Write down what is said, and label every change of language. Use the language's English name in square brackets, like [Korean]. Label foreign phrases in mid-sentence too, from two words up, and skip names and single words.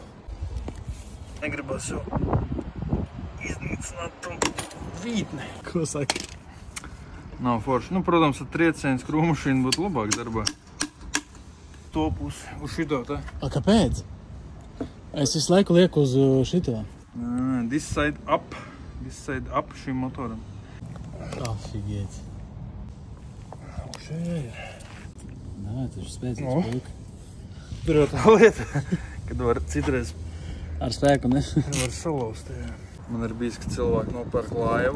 [Latvian] Negribas jau iznīcināt to vītni. Ko saka? Nav forši. Nu, protams, ar triecienu skrūmašīnu būtu labāk darbā. To pusi, uz šito, tā? A, kāpēc? Es visu laiku lieku uz šito. [English] This side up [Latvian] šim motoram. Afigēts. Šeit ir. Nā, tas ir spēcīgs puika. Tur jau tā lieta, kad var citreiz ar spēku, ne? Var salauzt, jā. Man ir bijis, ka cilvēki nopērk laivu.